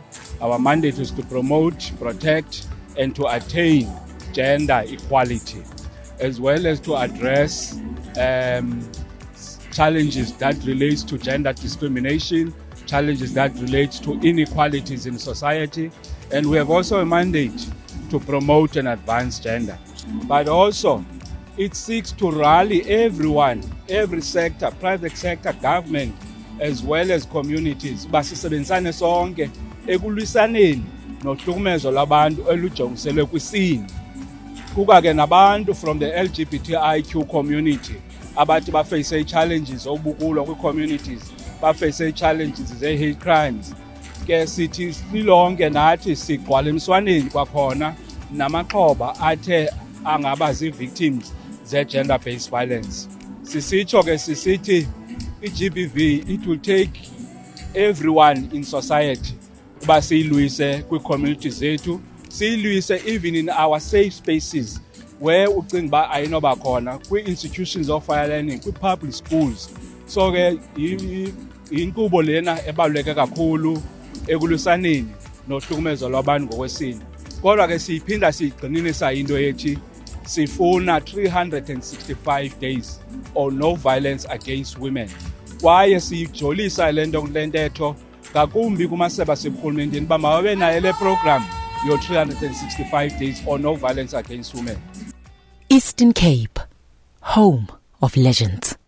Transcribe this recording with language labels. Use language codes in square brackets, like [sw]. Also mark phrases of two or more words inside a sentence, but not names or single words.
[en] Our mandate is to promote, protect, and to attain gender equality, as well as to address challenges that relate to gender discrimination, challenges that relate to inequalities in society, and we have also a mandate to promote and advance gender. But also, it seeks to rally everyone, every sector, private sector, government, as well as communities, [xh] basisebenzisane sonke ekulwisaneni nohlukumezo labantu olujongiselwe kwisini. Kuka ke nabantu [en] from the LGBTIQ community [xh] abathi baface challenges obukulwa kwi-communities, baface challenges ze- [en] hate crimes. [xh] Ke sithi silonke nathi sigqwala emswaneni kwakhona namaxhoba athe angaba zii-victims ze- [en] gender-based violence. [xh] Sisitsho ke sisithi i-GBV, [en] it will take everyone in society [xh] uba siyilwise kwi-community zethu, siyilwise [en] even in our safe spaces where [xh] ucinga uba ayinoba khona, [en] kwi-institutions of higher learning, kwi-public schools. [xh] So ke yinkqubo lena ebaluleke kakhulu ekulwisaneni nohlukumezo lwabantu ngokwesini. Kodwa ke siyiphinda siyigxininisa into ethi sifuna [en] 365 days or no violence against women. [xh] Kwaye siyijolisa le ntetho ngakumbi kumasebe aseburhulumenteni uba mababe nayo le program yo- [en] 365 days or no violence against women. Eastern Cape, home of legends.